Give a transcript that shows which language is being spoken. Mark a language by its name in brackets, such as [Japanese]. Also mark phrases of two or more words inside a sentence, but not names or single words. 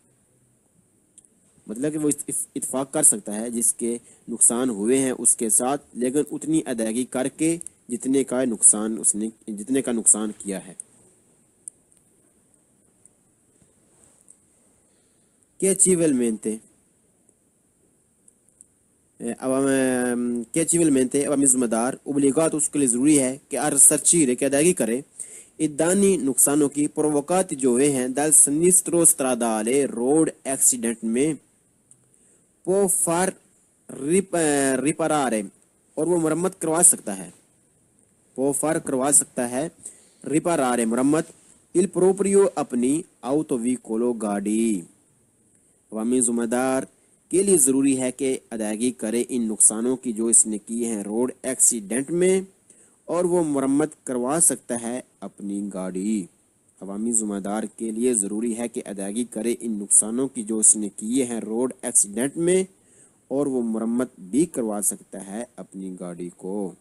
[Urdu] مطلب کہ وہ اتفاق کر سکتا ہے جس کے نقصان ہوئے ہیں اس کے ساتھ، لیکن اتنی ادائیگی کر کے جتنے کا نقصان کیا ہے۔ کہ civilmente عوامی ذمہ دار obbligato اس کے لیے ضروری ہے کہ [Italian] risarcire [Urdu] کہ ادائیگی کرے [Italian] i danni [Urdu] نقصانوں کی [Italian] provocati [Urdu] جو ہوئے ہیں [Italian] dal sinistro stradale [English] road accident [Italian] میں può far riparare، [Urdu] اور وہ مرمت کروا سکتا ہے، [Italian] può far [Urdu] کروا سکتا ہے riparare مرمت [Italian] il proprio [Urdu] اپنی autovicolo گاڑی۔ عوامی ذمہ دار کے لیے ضروری ہے کہ ادائیگی کرے ان نقصانوں کی جو اس نے کیے ہیں روڈ ایکسیڈنٹ میں، اور وہ مرمت کروا سکتا ہے اپنی گاڑی۔ عوامی ذمہ دار کے لیے ضروری ہے کہ ادائیگی کرے ان نقصانوں کی جو اس نے کیے ہیں روڈ ایکسیڈنٹ میں، اور وہ مرمت بھی کروا سکتا ہے اپنی گاڑی کو۔